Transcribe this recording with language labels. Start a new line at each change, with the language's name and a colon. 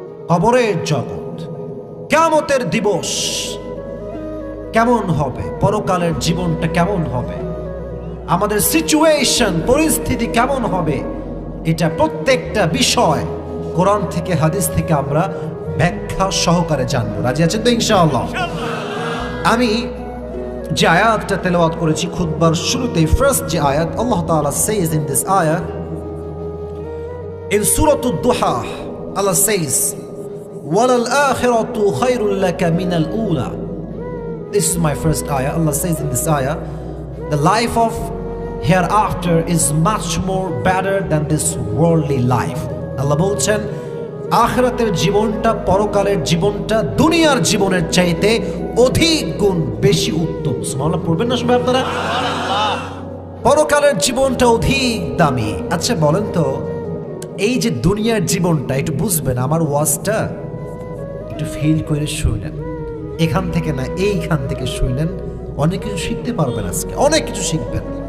Bangla: কবরের জগৎ, কিয়ামতের দিবস কেমন হবে, পরকালের জীবনটা কেমন হবে, আমাদের সিচুয়েশন, পরিস্থিতি কেমন হবে, এটা প্রত্যেকটা বিষয় কোরআন থেকে হাদিস থেকে আমরা ব্যাখ্যা সহকারে জানবো। রাজি আছেন তো? ইনশাআল্লাহ। আমি যে আয়াতটা তেলাওয়াত করেছি খুতবার শুরুতে, ফার্স্ট যে আয়াত, আল্লাহ তাআলা
English: says in this ayah in surah ad-duha, Allah says
Arabic: walal akhiratu khairul laka min al-ula.
English: This is my first ayah. Allah says in this ayah, the life of hereafter is much more better than this worldly life.
Bangla: Allah বলছেন আখিরাতের জীবনটা, পরকালের জীবনটা দুনিয়ার জীবনের চাইতে অধিক গুণ বেশি উত্তম। সুবহানাল্লাহ পড়বেন না সবাই আপনারা? পরকালের জীবনটা অধিক দামি। আচ্ছা বলেন তো, এই যে দুনিয়ার জীবনটা একটু বুঝবেন, আমার ওয়াজটা একটু ফিল করে শুনলেন, এখান থেকে না এইখান থেকে শুনলেন, অনেক কিছু শিখতে পারবেন, আজকে অনেক কিছু শিখবেন।